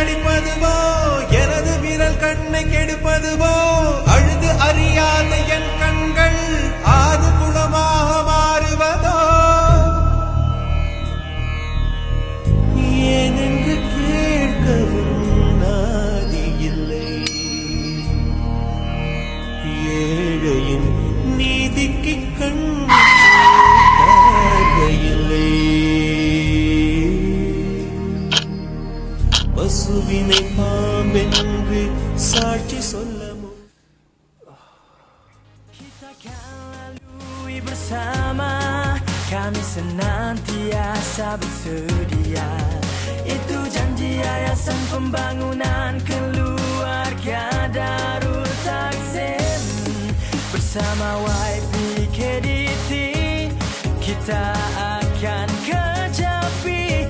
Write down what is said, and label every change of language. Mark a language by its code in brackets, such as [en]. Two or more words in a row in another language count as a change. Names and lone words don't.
[ta] இனிப்பதுவோ எனது விரல் கண்ணை கெடுப்பதுவோ அழுது அறியாத என் கண்கள் ஆது குளமாக மாறுவதோ ஏனென்று கேட்கவும் நாதி இல்லை ஏழையின் நீதிக்கு கண் பார்வையில்லை பசுவினை பாம்பென்று சாட்சி சொல்ல bersama [ms] kami senantiasa bersedia itu janji Yayasan Pembangunan Keluarga Darul Takzim bersama YPKDT kita akan kecapi